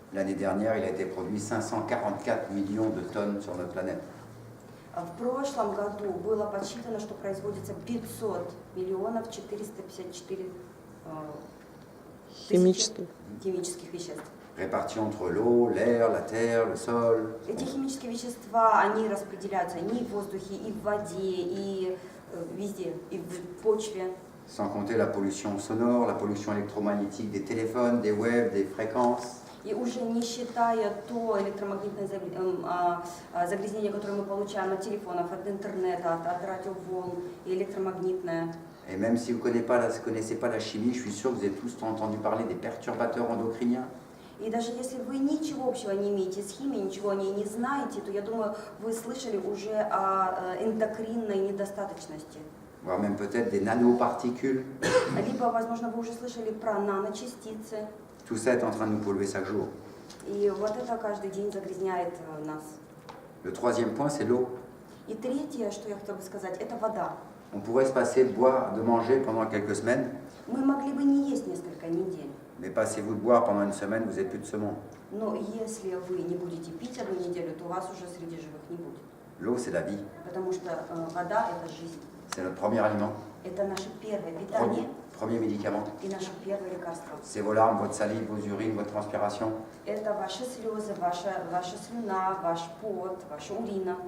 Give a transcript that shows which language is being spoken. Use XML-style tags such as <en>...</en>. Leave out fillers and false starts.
<fr>L'année dernière, il a été produit 544 millions de tonnes sur notre planète.</fr> <ru>В прошлом году было подсчитано, что производится 500 миллионов 454 Химических. химических веществ.</ru> <fr>Répartis entre l'eau, l'air, la terre, le sol.</fr> <ru>Эти химические вещества, они распределяются и в воздухе, и в воде, и везде, и в почве.</ru> <fr>Sans compter la pollution sonore, la pollution électromagnétique des téléphones, des webs, des fréquences.</fr> <ru>И уже не считая то электромагнитное загрязнение, которое мы получаем от телефонов, от интернета, от радиоволн и электромагнитное.</ru> <fr>Et même si vous ne connaissez pas la chimie, je suis sûr que vous avez tous entendu parler des perturbateurs endocriniens.</fr> <ru>И даже если вы ничего общего не имеете с химией, ничего о ней не знаете, то я думаю, вы слышали уже о эндокринной недостаточности.</ru> <fr>Voire même peut-être des nanoparticules.</fr> <ru>Либо, возможно, вы уже слышали про наночастицы.</ru> <fr>Tout ça est en train de nous polluer chaque jour.</fr> <ru>И вот это каждый день загрязняет нас.</ru> <fr>Le troisième point, c'est l'eau.</fr> <ru>И третье, что я хотела бы сказать, это вода.</ru> <fr>On pourrait se passer de boire, de manger pendant quelques semaines,</fr> <ru>Мы могли бы не есть несколько недель,</ru> <fr>Mais passez-vous de boire pendant une semaine, vous n'êtes plus de ce monde.</fr> <ru>Но если вы не будете пить одну неделю, то вас уже среди живых не будет.</ru> <fr>L'eau, c'est la vie.</fr> <ru>Потому что вода – это жизнь.</ru> <fr>C'est notre premier aliment,</fr> <ru>Это наше первое питание</ru> <fr>premier médicament.</fr> <ru>и наше первое лекарство.</ru> <fr>C'est vos larmes, votre salive, vos urines, votre transpiration.</fr> <ru>Это ваши слезы, ваша слюна, ваш пот, ваша урина.</ru>